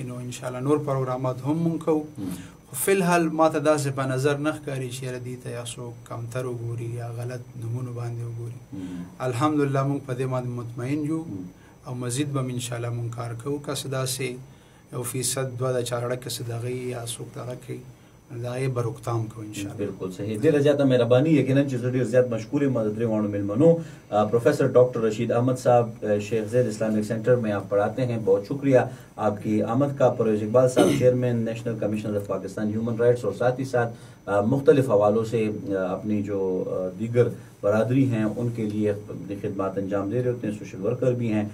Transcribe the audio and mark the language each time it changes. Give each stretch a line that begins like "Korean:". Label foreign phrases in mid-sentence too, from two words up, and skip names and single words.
Pashto: نو انشاءالله نور پروګرامات هم مونږ کوو. خو فی الحال ما ته داسې په نظر نه ښکاري چې یاره دې ته یا څوک کمتر وګوري یا غلط نومونو باندې وګوري. الحمدلله مونږ په دې باندې مطمئن یو او مزید به انشاءالله مونږ کار کوو. که څه داسې 1% 2 د چارړه کې څه دغه یا څوک دغه کوي دا یې به روکتام کوو انشاءالله. بالکل صحیح. ډېره زیاته مهرباني. یقینا چې زه ډېر زیات مشکور یم د درې واړو میلمنو.
Urdu: پروفیسر ڈاکٹر رشید احمد صاحب شیخ زید اسلامک سینٹر میں آپ پڑھاتے ہیں. بہت شکریہ آپ کی آمد کا. پرویز اقبال صاحب چیئرمین نیشنل کمیشن آف پاکستان ہیومن رائٹس، اور ساتھ ہی ساتھ مختلف حوالوں سے اپنی جو دیگر برادری ہیں ان کے لیے اپنی خدمات انجام دے رہے ہوتے ہیں،
English: social worker
Urdu: بھی ہیں.